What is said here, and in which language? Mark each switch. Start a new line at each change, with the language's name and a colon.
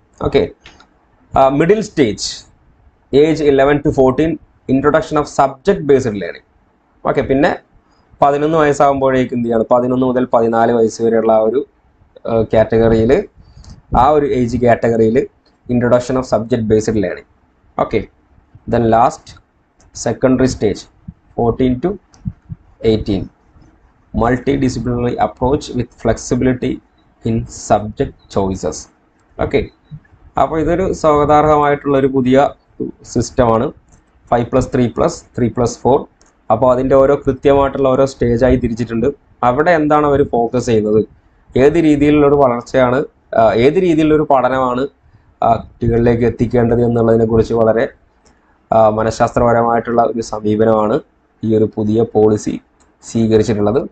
English: Okay, middle stage age 11 to 14, introduction of subject based learning.
Malayalam: Okay, പിന്നെ 11 വയസ്സാകുമ്പോഴേക്കും എന്ത് ചെയ്യാണ്? 11 മുതൽ 14 വയസ്സ് വരെയുള്ള ആ ഒരു കാറ്റഗറിയിൽ, ആ ഒരു ഏജ് കാറ്റഗറിയിൽ
English: Introduction of subject based learning. Okay, then last secondary stage 14 to 18, multidisciplinary approach with flexibility in subject choices.
Malayalam: Okay, അപ്പോൾ ഇതൊരു സ്വാഗതാർഹമായിട്ടുള്ളൊരു പുതിയ സിസ്റ്റമാണ് 5+3+3+4. അപ്പോൾ അതിൻ്റെ ഓരോ കൃത്യമായിട്ടുള്ള ഓരോ സ്റ്റേജായി തിരിച്ചിട്ടുണ്ട്. അവിടെ എന്താണ് അവർ ഫോക്കസ് ചെയ്യുന്നത്, ഏത് രീതിയിലുള്ളൊരു വളർച്ചയാണ്, ഏത് രീതിയിലുള്ളൊരു പഠനമാണ് കുട്ടികളിലേക്ക് എത്തിക്കേണ്ടത് എന്നുള്ളതിനെക്കുറിച്ച് വളരെ മനഃശാസ്ത്രപരമായിട്ടുള്ള ഒരു സമീപനമാണ് ഈ ഒരു പുതിയ പോളിസി സ്വീകരിച്ചിട്ടുള്ളത്.